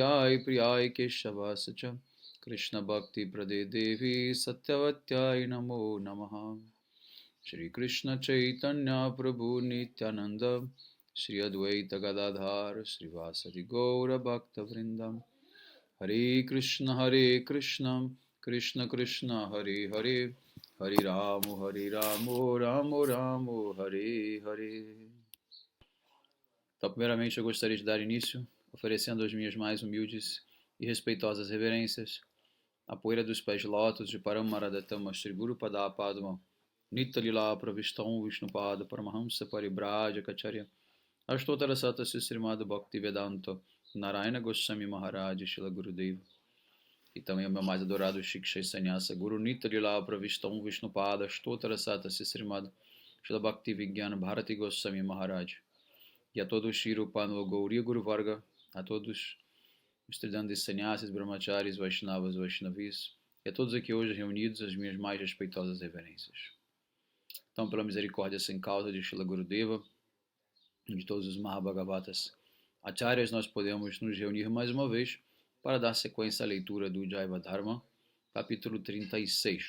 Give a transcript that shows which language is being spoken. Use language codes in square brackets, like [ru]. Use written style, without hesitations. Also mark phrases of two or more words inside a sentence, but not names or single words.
[sa] Ai Priyai Keshava Sacha Krishna Bhakti Prade Devi Satyavatyai Namo Namaha Shri Krishna Chaitanya Prabhu Nityananda Shri Advaita Gadadhar Shri Vasadi Gaura Bhakta Vrindam Hare Krishna Krishna Krishna Hare Hare Hare Ramo Ramo Ramo Hare Hare. [pt] Então, primeiramente eu gostaria de dar início oferecendo as minhas mais humildes e respeitosas reverências à poeira dos pés de lótus de Paramaradattama [sa] Shri Guru Padapadma Nitya Lila Pravistam Vishnupada Paramahamsa Paribraja Kacharya Ashtotara Sata Srimad Bhakti Vedanta Narayana Goswami [pt] Maharaj Shila Gurudeva e também o meu mais adorado [sa] Shiksha Sannyasa Guru Nitya Lila Pravistam Vishnupada Ashtotara Sata Srimad Shila Bhakti Vigyana Bharati Goswami Maharaj [pt] e a todos [sa] Shri Upano Gauriya Guru Varga, [pt] a todos os estudantes sannyasis, brahmacharis, vaishnavas, vaishnavis e a todos aqui hoje reunidos as minhas mais respeitosas reverências. Então, pela misericórdia sem causa de Shila Gurudeva, de todos os Mahabhagavatas Acharyas, nós podemos nos reunir mais uma vez para dar sequência à leitura do Jaiva Dharma, capítulo 36.